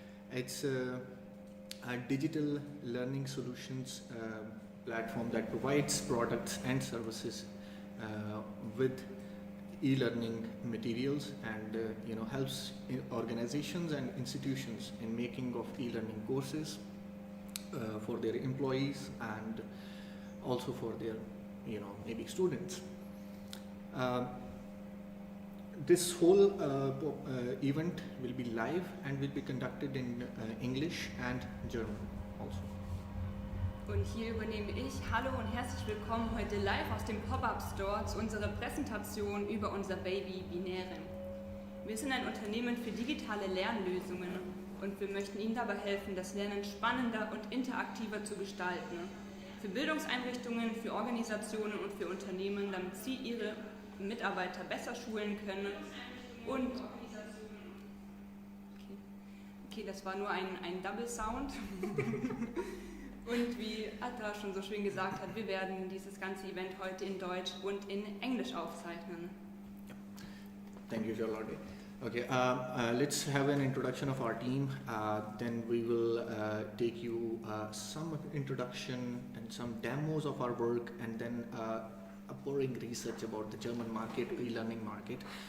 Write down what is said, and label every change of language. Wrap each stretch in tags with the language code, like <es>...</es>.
<en>It's a digital learning solutions platform that provides products and services with e-learning materials and helps organizations and institutions in making of e-learning courses for their employees and also for their maybe students. This whole event will be live and will be conducted in English and German also.</en> <de>Und hier übernehme ich. Hallo und herzlich willkommen heute live aus dem Pop-Up Store zu unserer Präsentation über unser Baby Binäre. Wir sind ein Unternehmen für digitale Lernlösungen und wir möchten Ihnen dabei helfen, das Lernen spannender und interaktiver zu gestalten. Für Bildungseinrichtungen, für Organisationen und für Unternehmen, damit sie ihre Mitarbeiter besser schulen können und okay, das war nur ein Double Sound. Und wie Athar schon so schön gesagt hat, wir werden dieses ganze Event heute in Deutsch und in Englisch aufzeichnen.</de> <en>Thank you, Charlotte. Okay, let's have an introduction of our team. Then we will take you some introduction and some demos of our work, and then a boring research about the German market, e-learning market.</en>